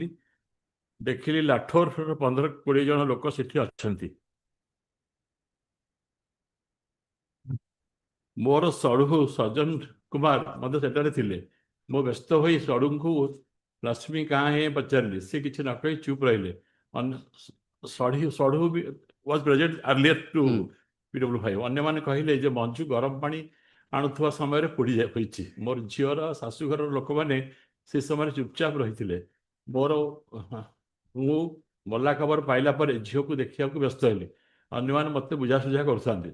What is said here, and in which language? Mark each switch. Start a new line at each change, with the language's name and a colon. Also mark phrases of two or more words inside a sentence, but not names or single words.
Odia: ଦେଖିଲି ଲାଠୋରର 15-20 ଜଣ ଲୋକ ସେଠି ଅଛନ୍ତି। ମୋର ସଢୁ ସଜ୍ଜନ କୁମାର ମଧ୍ୟ ସେଠାରେ ଥିଲେ। ମୁଁ ବ୍ୟସ୍ତ ହୋଇ ସଢୁଙ୍କୁ ଲକ୍ଷ୍ମୀ କାଁ ହେ ପଚାରିଲି। ସେ କିଛି ନ କହି ଚୁପ୍ ରହିଲେ। ସଢୁ
English: was present earlier to PW5.
Odia: ଅନ୍ୟମାନେ କହିଲେ ଯେ ମଞ୍ଜୁ ଗରମ ପାଣି ଆଣୁଥିବା ସମୟରେ ପୋଡ଼ି ହୋଇଛି। ମୋର ଝିଅର ଶାଶୁଘରର ଲୋକମାନେ ସେ ସମୟରେ ଚୁପଚାପ ରହିଥିଲେ। ମୁଁ ମଲା ଖବର ପାଇଲା ପରେ ଝିଅକୁ ଦେଖିବାକୁ ବ୍ୟସ୍ତ ହେଲି। ଅନ୍ୟମାନେ ମୋତେ ବୁଝାସୁଝା କରୁଥାନ୍ତି।